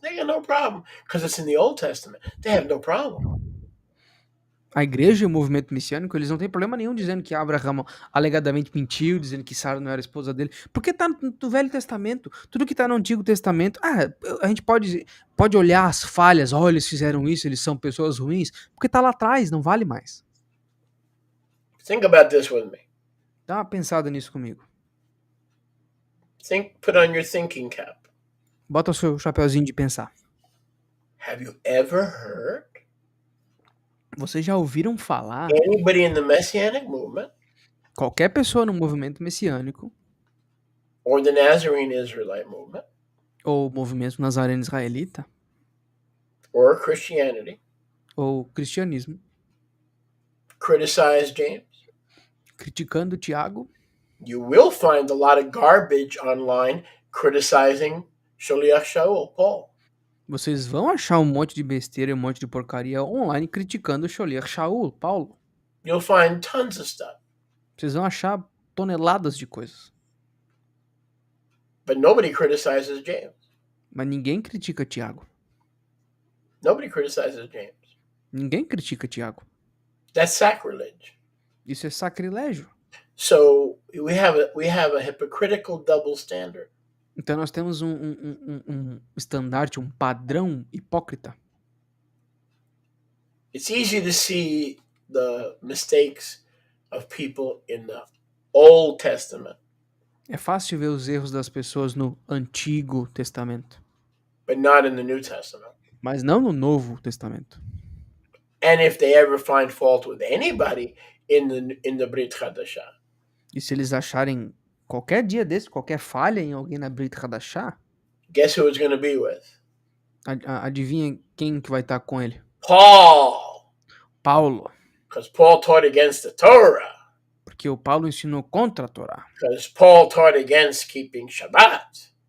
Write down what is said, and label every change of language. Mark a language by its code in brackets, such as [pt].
[en] They got no problem because it's in the Old Testament. They have no problem. [pt] A igreja e o movimento messiânico, eles não têm problema nenhum dizendo que Abraão alegadamente mentiu, dizendo que Sara não era esposa dele, porque tá no Velho Testamento. Tudo que tá no Antigo Testamento, a gente pode olhar as falhas, eles fizeram isso, eles são pessoas ruins, porque tá lá atrás, não vale mais. [en] Think about this with me. [pt] Dá uma pensada nisso comigo. [en] Put on your thinking cap. [pt] Bota o seu chapeuzinho de pensar. [en] Have you ever heard [pt] Vocês já ouviram falar, [en] anybody in the Messianic movement [pt] qualquer pessoa no movimento messiânico, [en] or the Nazarene Israelite movement, [pt] ou movimento nazareno israelita, [en] or Christianity, [pt] ou cristianismo, [en] criticize James? [pt] criticando Tiago? [en] You will find a lot of garbage online criticizing Shaliach Shaul, Paul. [pt] Vocês vão achar um monte de besteira e um monte de porcaria online criticando o Sholiach Shaul, Paulo. [en] You'll find tons of stuff. [pt] Vocês vão achar toneladas de coisas. [en] But nobody criticizes James. [pt] Mas ninguém critica Tiago. [en] Nobody criticizes James. [pt] Ninguém critica Tiago. [en] That's sacrilege. [pt] Isso é sacrilégio. [en] So we have a hypocritical double standard. [pt] Então nós temos um estandarte, um padrão hipócrita. [en] It's easy to see the mistakes of people in the Old Testament, [pt] É fácil ver os erros das pessoas no Antigo Testamento, [en] but not in the New Testament. [pt] mas não no Novo Testamento. [en] And if they ever find fault with anybody in the Brit Hadashah, [pt] E se eles acharem qualquer dia desse, qualquer falha em alguém na Brit Hadashah, [en] guess who it's going to be with? [pt] adivinha quem que vai estar com ele? [en] Paul. [pt] Paulo. [en] Because Paul taught against the Torah. [pt] Porque o Paulo ensinou contra a Torá. [en] Because Paul taught against keeping Shabbat.